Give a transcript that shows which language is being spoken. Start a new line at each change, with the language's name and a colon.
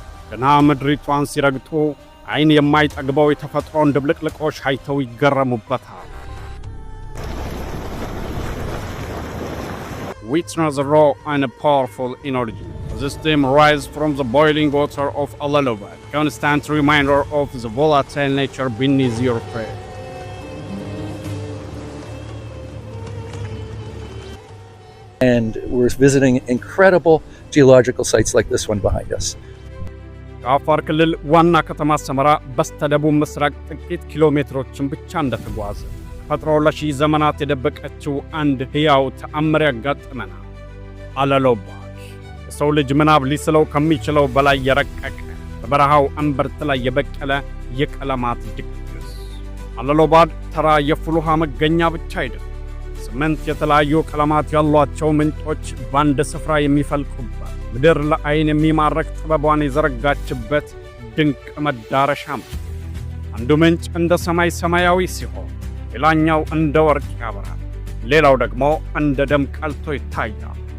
Amharic: ገና ምድሪቷን ሲረግጡ ዓይን የማይጠግበው የተፈጥሮን ድብልቅልቆሽ አይተው ይገረሙበታል።
English: Witness the raw and powerful energy. This steam rises from the boiling water of Alalobad, constant reminder of the volatile nature beneath your feet. And we're visiting incredible geological sites like this one behind us.
Amharic: ከአፋር ክልል ዋና ከተማ ሰመራ በስተደቡብ ምስራቅ ጥቂት ኪሎሜትሮችን ብቻ እንደተጓዘ ተፈጥሮ ለሺህ ዘመናት የደበቀችው አንድ ሕያው ተአምር ያጋጥመናል። አለሎባድ የሰው ልጅ ምናብ ሊስለው ከሚችለው በላይ የረቀቀ በበረሃው እምብርት ላይ የበቀለ የቀለማት ድግስ። አለሎባድ ተራ የፍል ውሃ መገኛ ብቻ አይደለም። 8 የተለያዩ ቀለማት ያሏቸው ምንጮች በአንድ ስፍራ የሚፈልቁበት ምድር ለዓይን የሚማርክ ጥበቧን የዘረጋችበት ድንቅ መዳረሻም። አንዱ ምንጭ እንደ ሰማይ ሰማያዊ ሲሆን ሌላኛው እንደ ወርቅ ያበራል፣ ሌላው ደግሞ እንደ ደም ቀልቶ ይታያል።